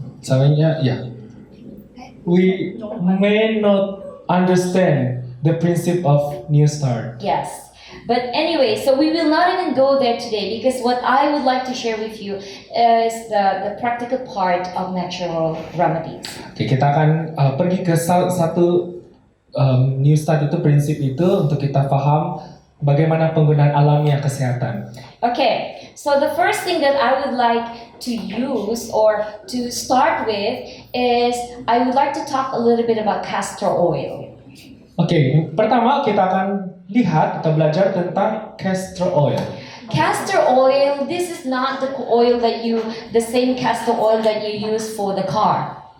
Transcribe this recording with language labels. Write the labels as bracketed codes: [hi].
[id] Soalnya ya, [en] we may not understand the principle of new start. Yes. But anyway, so we will not even go there today because what I would like to share with you is the practical part of natural remedies. [id] Oke, kita akan pergi ke satu new start itu, prinsip itu untuk kita paham bagaimana penggunaan alamiah kesehatan. [en] Okay, so the first thing that I would like to use or to start with is I would like to talk a little bit about castor oil. [id] Oke, pertama kita akan lihat atau belajar tentang castor oil. [en] Castor oil, this is not the oil the same castor oil that you use for the car.